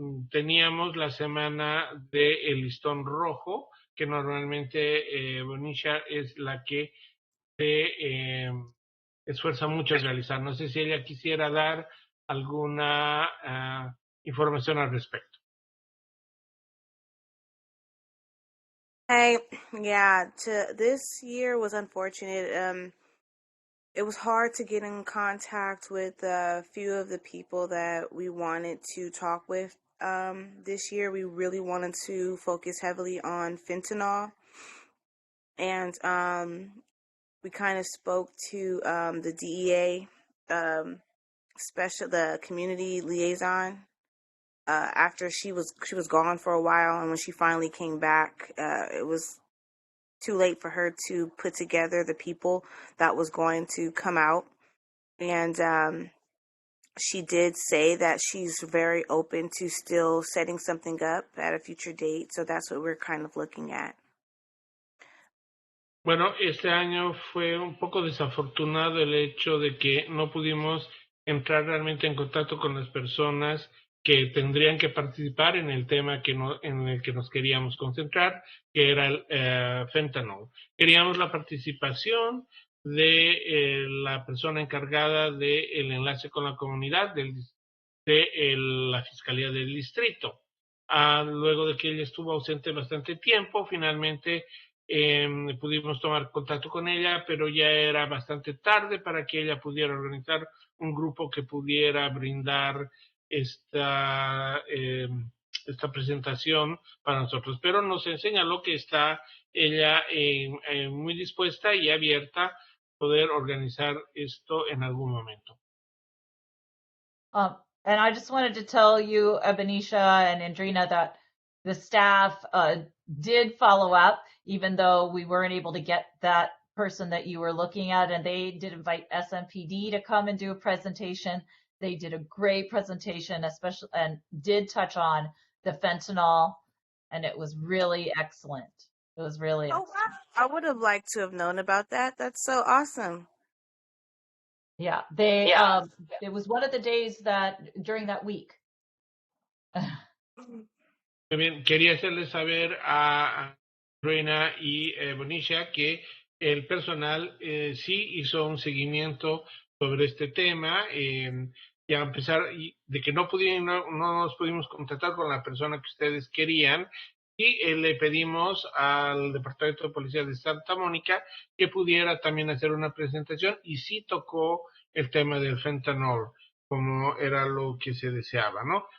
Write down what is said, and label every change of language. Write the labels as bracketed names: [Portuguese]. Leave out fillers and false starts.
[Spanish] Teníamos la semana del listón rojo, que normalmente Bonisha es la que se esfuerza mucho en realizar. No sé si ella quisiera dar alguna información al respecto. [English] Hey, yeah, this year was unfortunate. it was hard to get in contact with a few of the people that we wanted to talk with this year. We really wanted to focus heavily on fentanyl, and we kind of spoke to the DEA the community liaison after she was gone for a while, and when she finally came back, it was too late for her to put together the people that was going to come out. And she did say that she's very open to still setting something up at a future date. So that's what we're kind of looking at. [Spanish] Bueno, este año fue un poco desafortunado el hecho de que no pudimos entrar realmente en contacto con las personas que tendrían que participar en el tema en el que nos queríamos concentrar, que era el fentanyl. Queríamos la participación de la persona encargada del enlace con la comunidad de la Fiscalía del Distrito. Luego de que ella estuvo ausente bastante tiempo, finalmente pudimos tomar contacto con ella, pero ya era bastante tarde para que ella pudiera organizar un grupo que pudiera brindar esta presentación para nosotros. Pero nos señaló que está ella muy dispuesta y abierta a poder organizar esto en algún momento. [English] And I just wanted to tell you, Benicia and Andrina, that the staff did follow up, even though we weren't able to get that person that you were looking at, and they did invite SMPD to come and do a presentation. They did a great presentation, especially, and did touch on the fentanyl, and it was really excellent. It was really excellent. Wow. I would have liked to have known about that. That's so awesome. Yeah, it was one of the days during that week. [Spanish] Muy bien, quería hacerles saber a Reina y Bonicia que el personal sí hizo un seguimiento sobre este tema, y a pesar de que no nos pudimos contactar con la persona que ustedes querían, y le pedimos al Departamento de Policía de Santa Mónica que pudiera también hacer una presentación, y sí tocó el tema del fentanyl, como era lo que se deseaba, ¿no?